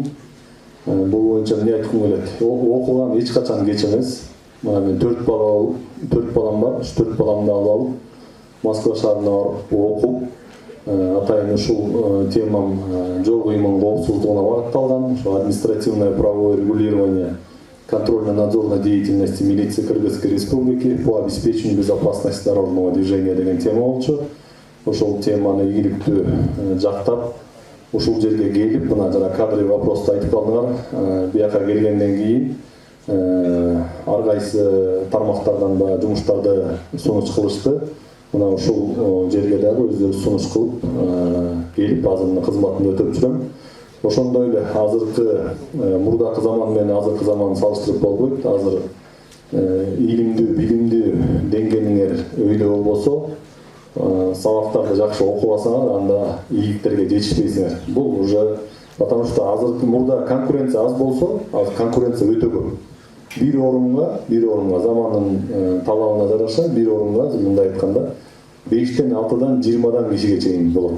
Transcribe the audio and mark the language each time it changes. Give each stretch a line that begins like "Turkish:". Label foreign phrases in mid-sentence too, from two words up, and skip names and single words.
Kyrgyz: Бул боюнча эмне айткым келет? Окуган эч качан кеч эмес. Мен 4 балам бар, 4 баламды алып Москва шаарына барып окуп, атайын ушул темам жол кыймылынын коопсуздугуна багытталган, ошо
Russian: административное правовое регулирование контрольно-надзорной деятельности милиции Кыргызской Республики по обеспечению безопасности дорожного движения
Kyrgyz: деген тема болчу. Ошол теманы ийгиликтүү жактап, ушул жерге келип, мына жана
Russian: кадровый вопросту
Kyrgyz: айтып калдыңар, бияка келгенден кийин ар кайсы тармактардан да жумуштарды сунуш кылышты. Мына ушул жерге дагы өздөрү сунуш кылып, келип азыркы кызматымды өтөп жүрөм. Ошондой эле азыркы мурдакы заман менен азыркы заманды салыштырып болбойт. Азыр илимдүү, билимдүү деңгээлиңер өйдө болбосо, сабактарды жакшы окуп алсаңар, анда ийгиликтерге жетишпейсиңер. Бул
Russian: уже потому что
Kyrgyz: азыркы мурда конкуренция аз болсо, азыр конкуренция өтө көп. Бир орунга замандын талабына жараша бир орунга мындай айтканда 5-тен 6-дан 20-дан кишиге чейин болот.